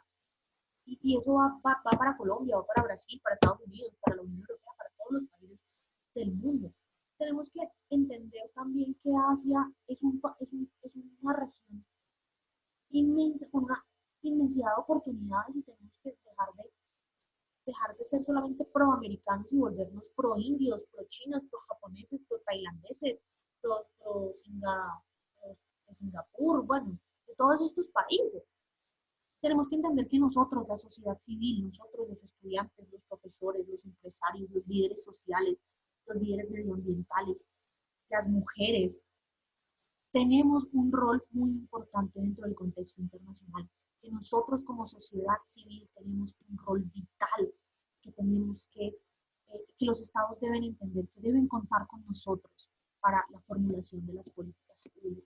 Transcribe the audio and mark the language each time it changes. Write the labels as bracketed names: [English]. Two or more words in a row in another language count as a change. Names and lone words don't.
[Spanish] Y eso va para Colombia, va para Brasil, para Estados Unidos, para la Unión Europea, para todos los países del mundo. Tenemos que entender también que Asia es una región inmensa, con una inmensidad de oportunidades, y tenemos que dejar de ser solamente proamericanos y volvernos pro-indios, pro-chinos, pro-japoneses, pro-tailandeses, de Singapur, bueno, de todos estos países. Tenemos que entender que nosotros, la sociedad civil, nosotros los estudiantes, los profesores, los empresarios, los líderes sociales, los líderes medioambientales, las mujeres, tenemos un rol muy importante dentro del contexto internacional, que nosotros como sociedad civil tenemos un rol vital, que tenemos que los estados deben entender que deben contar con nosotros para la formulación de las políticas públicas.